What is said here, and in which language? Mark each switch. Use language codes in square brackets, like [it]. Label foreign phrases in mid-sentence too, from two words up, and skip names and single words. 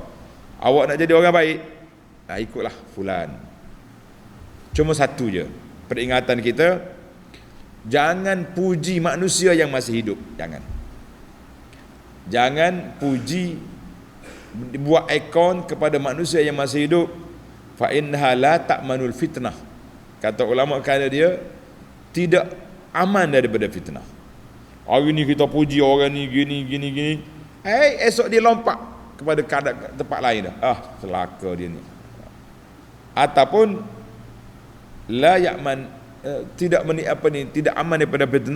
[ms] Awak nak jadi orang baik, ikutlah fulan. Cuma satu je peringatan kita, jangan puji manusia yang masih hidup. Jangan puji buat ikon kepada manusia yang masih hidup, [ar] فإنها لا تأمن الفتنة. [ms] Kata ulama, kerana dia tidak aman daripada fitnah. Hari ni kita puji orang ni gini, esok dia lompat kepada tempat lain dah. Celaka dia ni. Ataupun [ar] لا يأمن, [ms] tidak tidak aman daripada fitnah.